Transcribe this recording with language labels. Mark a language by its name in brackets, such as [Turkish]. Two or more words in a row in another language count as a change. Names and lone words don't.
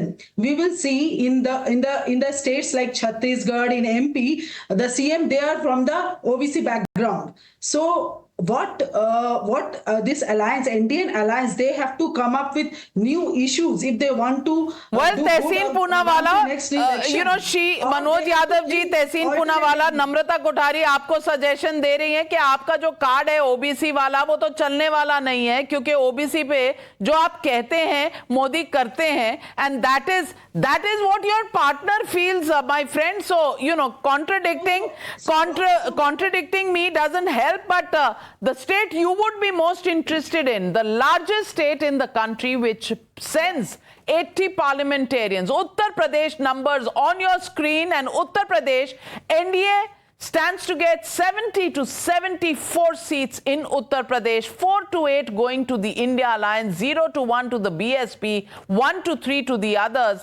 [English] We will see in the states like Chhattisgarh, in MP, the CM, they are from the OBC background. So what this alliance, Indian alliance, they have to come up with new issues if they want to. Well, [Hindi] Tehseen Poonawalla, Manoj Yadav ji, Tehseen Poonawalla, Namrata Kothari आपको सजेशन दे रही हैं कि आपका जो कार्ड है ओबीसी वाला, वो तो चलने वाला नहीं है, क्योंकि ओबीसी पे जो आप कहते हैं मोदी करते हैं, [English] and that is what your partner feels, my friend. So contradicting me doesn't help. But the state you would be most interested in, the largest state in the country, which sends 80 parliamentarians, Uttar Pradesh numbers on your screen, and Uttar Pradesh, I.N.D.A stands to get 70 to 74 seats in Uttar Pradesh, 4 to 8 going to the India Alliance, 0 to 1 to the BSP, 1 to 3 to the others.